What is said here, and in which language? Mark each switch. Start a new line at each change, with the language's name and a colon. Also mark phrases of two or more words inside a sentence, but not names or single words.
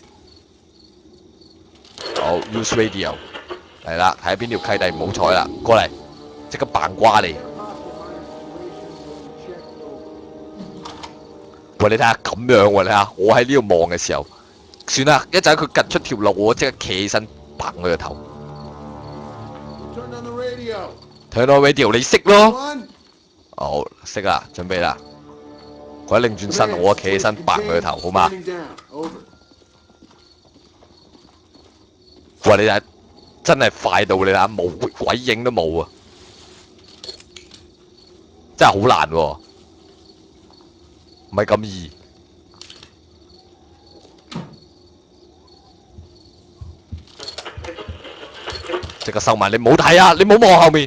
Cantonese: 好 ，
English: use radio
Cantonese: 嚟啦，睇下邊條契弟唔好彩啦，過嚟，即刻扮瓜你！喂，你睇下咁樣喎，你睇下，我喺呢度望嘅時候，算啦，一陣佢趌出條路，我即刻企起身，砰佢個頭。
English: Turn on the radio. Turn on radio，
Cantonese: 你識咯？
English: One.
Cantonese: 好，識啦，準備啦。佢一擰轉身，我企起身，砰佢個頭，好嘛？
English: Standing down. Over.
Cantonese: 喂，你睇，真係快到你睇下，冇鬼影都冇啊！真係好難喎，唔係咁易。即刻收埋，你唔好睇啊！你唔好望後面。